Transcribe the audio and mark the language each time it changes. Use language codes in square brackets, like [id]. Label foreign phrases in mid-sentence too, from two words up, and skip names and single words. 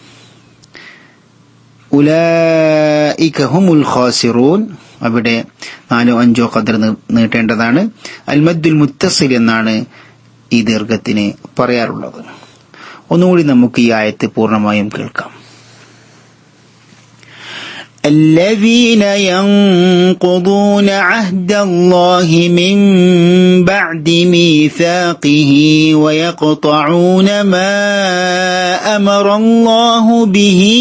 [ar] أولئك هم الخاسرون [ml] അവിടെ 4-5 ഖദർ നീട്ടേണ്ടതാണ്. [ar] المد المتصل [ml] എന്നാണ് ഈ ദീർഘത്തിന് പറയാറുള്ളത്. ഒന്നുകൂടി നമുക്ക് ഈ ആയത്ത് പൂർണ്ണമായും കേൾക്കാം. [ar] الذين ينقضون عهد الله من بعد ميثاقه ويقطعون ما أمر الله به